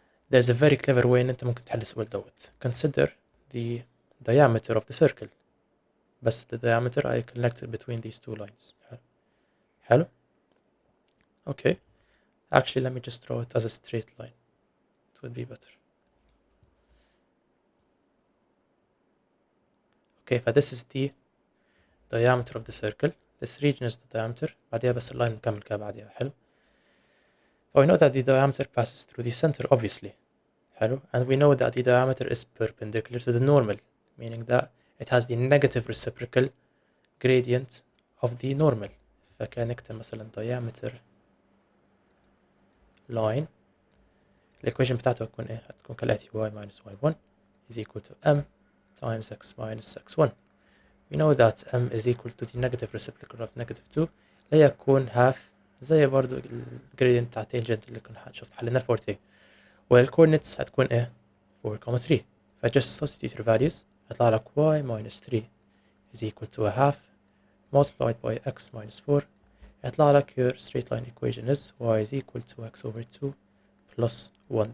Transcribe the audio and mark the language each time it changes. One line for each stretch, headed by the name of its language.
English: There's a very clever way
Arabic: ان انت ممكن تحل السؤال دوت.
English: Consider the diameter of the circle.
Arabic: بس
English: the diameter I connected between these two lines. حلو. Okay. Actually let me just draw it as a straight line. would be better. Okay, this is the diameter of the circle. This region is the diameter.
Arabic: بعديها بس اللاين نكمل كده بعديها. حلو.
English: We know that the diameter passes through the center, obviously.
Arabic: حلو.
English: And we know that the diameter is perpendicular to the normal, meaning that it has the negative reciprocal gradient of the normal.
Arabic: فكان نكتب مثلا diameter line. الإيكويشن بتاعته هتكون إيه؟ هتكون كالآتي:
English: y minus y1 is equal to m times x minus x1. We know that m is equal to the negative reciprocal of negative 2
Arabic: اللي هيكون
English: half
Arabic: زي برضو الجريدينت بتاع tangent اللي كنا شفت حلينا في بورت
English: A.
Arabic: والcoordinates هتكون إيه؟ 4, 3.
English: just substitute your values.
Arabic: هيطلع لك
English: y minus 3 is equal to a half multiplied by x minus 4.
Arabic: هيطلع لك
English: your straight line equation is y is equal to x over 2 plus 1.